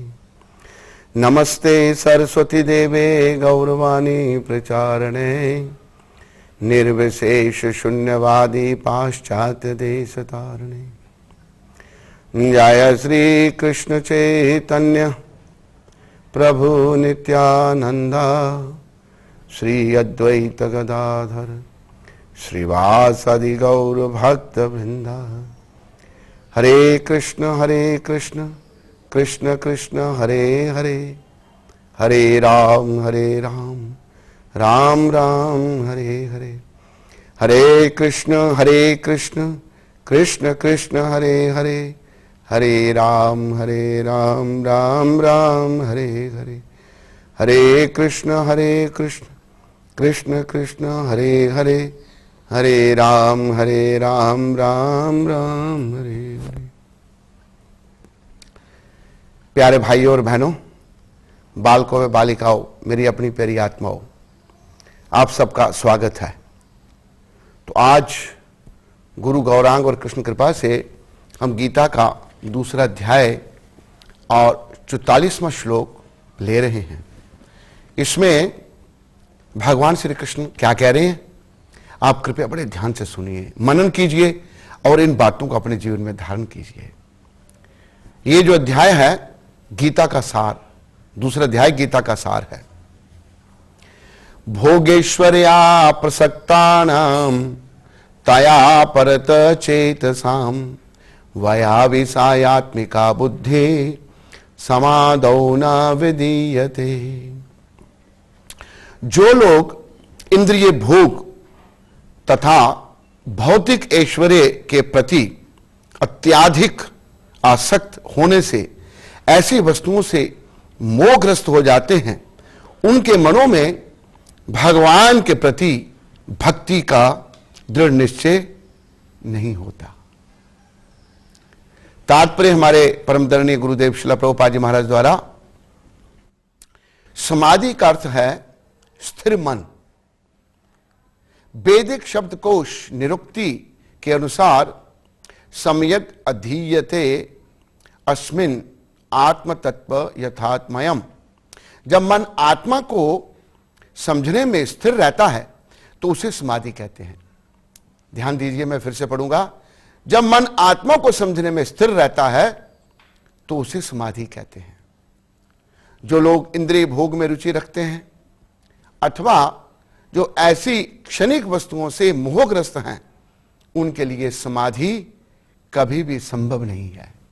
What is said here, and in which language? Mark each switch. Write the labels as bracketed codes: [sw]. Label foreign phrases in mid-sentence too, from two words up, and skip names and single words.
[sa] नमस्ते सरस्वती देवे गौरवाणी प्रचारणे निर्विशेष शून्यवादी पाश्चात्य देश तारणे। जय श्री कृष्ण चैतन्य प्रभु नित्यानंद श्री अद्वैत गदाधर श्रीवासदि गौर भक्त वृंदा। हरे कृष्ण कृष्ण कृष्ण हरे हरे हरे राम राम राम हरे हरे। हरे कृष्ण कृष्ण कृष्ण हरे हरे हरे राम राम राम हरे हरे। हरे कृष्ण कृष्ण कृष्ण हरे हरे हरे राम राम राम हरे हरे। [hi] प्यारे भाइयों और बहनों, बालकों व बालिकाओं, मेरी अपनी प्यारी आत्माओं, आप सबका स्वागत है। तो आज गुरु गौरांग और कृष्ण कृपा से हम गीता का दूसरा अध्याय और 44वां श्लोक ले रहे हैं। इसमें भगवान श्री कृष्ण क्या कह रहे हैं, आप कृपया बड़े ध्यान से सुनिए, मनन कीजिए और इन बातों को अपने जीवन में धारण कीजिए। ये जो अध्याय है गीता का सार, दूसरा अध्याय गीता का सार है। [sa] भोगेश्वर्या प्रसक्तानां तया परत चेतसां वया विषयात्मिका बुद्धि समादौ न विदीयते। [hi] जो लोग इंद्रिय भोग तथा भौतिक ऐश्वर्य के प्रति अत्याधिक आसक्त होने से ऐसी वस्तुओं से मोहग्रस्त हो जाते हैं, उनके मनों में भगवान के प्रति भक्ति का दृढ़ निश्चय नहीं होता। तात्पर्य हमारे परमदरणीय गुरुदेव श्रील प्रभुपाद जी महाराज द्वारा, समाधि का अर्थ है स्थिर मन। वैदिक शब्दकोश निरुक्ति के अनुसार [sa] सम्यक अधीयते अस्मिन् आत्म तत्व यथात्मयम्। [hi] जब मन आत्मा को समझने में स्थिर रहता है तो उसे समाधि कहते हैं। ध्यान दीजिए, मैं फिर से पढ़ूंगा। जब मन आत्मा को समझने में स्थिर रहता है तो उसे समाधि कहते हैं। जो लोग इंद्रिय भोग में रुचि रखते हैं अथवा जो ऐसी क्षणिक वस्तुओं से मोहग्रस्त हैं, उनके लिए समाधि कभी भी संभव नहीं है।